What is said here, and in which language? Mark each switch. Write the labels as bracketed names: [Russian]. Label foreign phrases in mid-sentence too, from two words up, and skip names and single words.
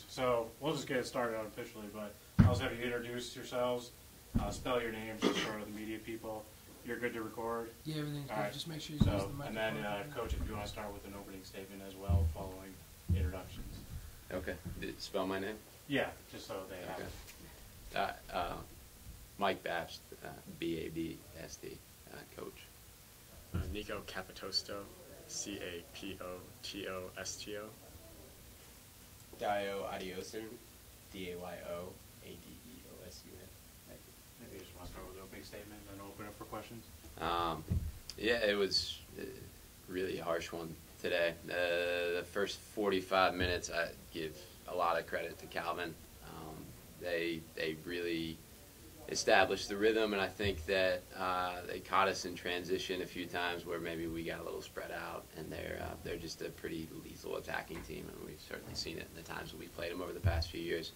[English] So we'll just get started unofficially, but I'll just have you introduce yourselves, spell your names just for the media people. You're good to record? Yeah, everything's All good. right. Just make sure you use the microphone. And then, Coach, if you want to start with an opening statement as well, following introductions. Okay. Did it spell my name? Yeah, just so they have Okay. it. Mike Babst, B-A-B-S-D, coach. Nico Capitosto, C-A-P-O-T-O-S-T-O. Dio Adiosun, D-A-Y-O-A-D-E-O-S-U-N. Maybe you just want to start with the opening statement and then open up for questions. Yeah, it was a really harsh one today. The first 45 minutes, I give a lot of credit to Calvin. They really established the rhythm, and I think that they caught us in transition a few times where maybe we got a little spread out, and they're just a pretty lethal attacking team, and we've certainly seen it in the times that we've played them over the past few years.